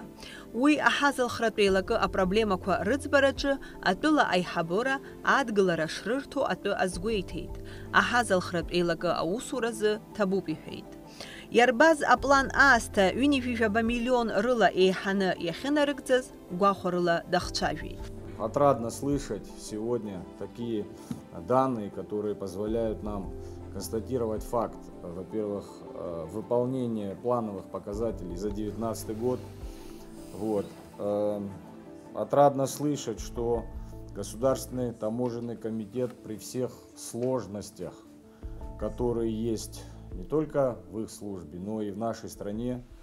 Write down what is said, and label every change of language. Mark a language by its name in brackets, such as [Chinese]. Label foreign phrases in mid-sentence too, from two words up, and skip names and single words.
[Abkhazian] Уи аҳазалхратә еилагы апроблемақәа рыӡбараҿы атәыла аиҳабыра адгылара шрырҭо атәы азгәеиҭеит. Аҳазалхратә еилагы аусуразы ҭабуп иҳәеит. Иарбаз аплан аасҭа ҩынҩажәаба миллион рыла еиҳаны иахьынарыгӡаз гәахәарыла дахцәажәеит. [Russian] Отрадно слышать сегодня такие данные, которые позволяют нам констатировать факт, во-первых, выполнения плановых показателей за 2019 год. Вот. Отрадно слышать, что Государственный таможенный комитет при всех сложностях, которые есть не только в их службе, но и в нашей стране,